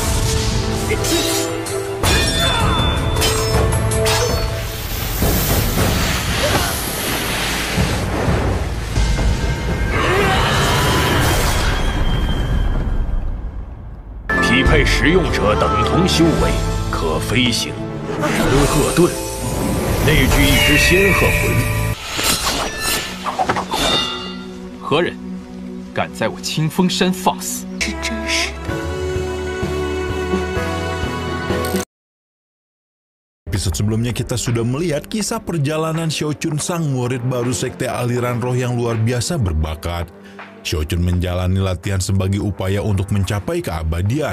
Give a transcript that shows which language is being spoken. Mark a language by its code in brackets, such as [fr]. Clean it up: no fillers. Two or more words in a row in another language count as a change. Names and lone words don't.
[zh] 匹配使用者等同修为，可飞行。神鹤盾，内聚一只仙鹤魂。何人敢在我清风山放肆？是真实的。 [id] Episode sebelumnya kita sudah melihat kisah perjalanan Xiaochun, sang murid baru sekte aliran roh yang luar biasa berbakat. Xiaochun menjalani latihan sebagai upaya untuk mencapai keabadian.